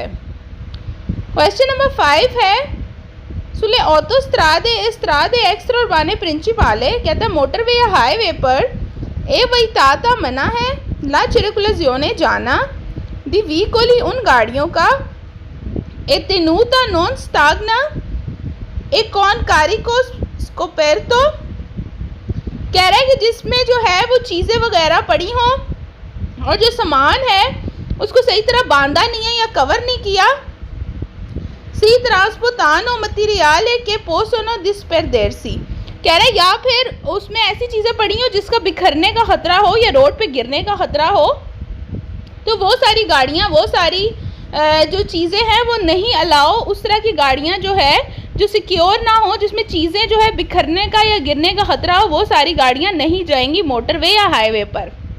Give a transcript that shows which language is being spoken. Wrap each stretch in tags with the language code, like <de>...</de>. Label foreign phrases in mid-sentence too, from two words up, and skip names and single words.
<hi>क्वेश्चन नंबर 5 है,</hi> <it>sulle autostrade strade extra urbane principali,</it> <hi>कहता है मोटरवे या हाईवे पर</hi> <it>è vietata</it> <hi>मना है</hi> <it>la circolazione जाना di veicoli</it> <hi>उन गाड़ियों का</hi> <it>a tenuta non stagna e con carico scoperto,</it> <hi>कह रहा है कि जिसमें जो है वो चीज़ें वगैरह पड़ी हों और जो सामान है उसको सही तरह बांधा नहीं है या कवर नहीं किया,</hi> <it>se trasportano materiale che possono disperdersi,</it> <hi>कह रहा है या फिर उसमें ऐसी चीज़ें पड़ी हो जिसका बिखरने का ख़तरा हो या रोड पे गिरने का ख़तरा हो, तो वो सारी गाड़ियाँ, वो सारी जो चीज़ें हैं वो नहीं अलाउ, उस तरह की गाड़ियाँ जो है जो सिक्योर ना हो, जिसमें चीज़ें जो है बिखरने का या गिरने का ख़तरा हो, वो सारी गाड़ियाँ नहीं जाएंगी मोटरवे या हाईवे पर।</hi>